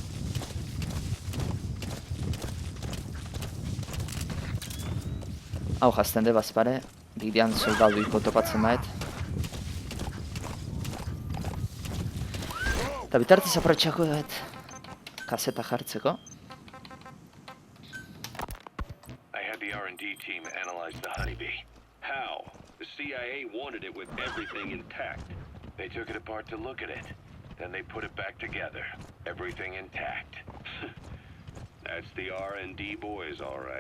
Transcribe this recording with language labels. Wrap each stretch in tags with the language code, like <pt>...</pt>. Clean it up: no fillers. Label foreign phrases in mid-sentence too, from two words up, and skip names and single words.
<eu>Hau jazten de bazpare, bidean soldadu iko topatzen maet. Eta bitartez aprotxako dut kaseta jartzeko.</eu> <en>I had the R&D team analyze the honeybee. How? The CIA wanted it with everything intact. They took it apart to look at it. Then they put it back together. Everything intact. That's the R&D boys, all right.</en>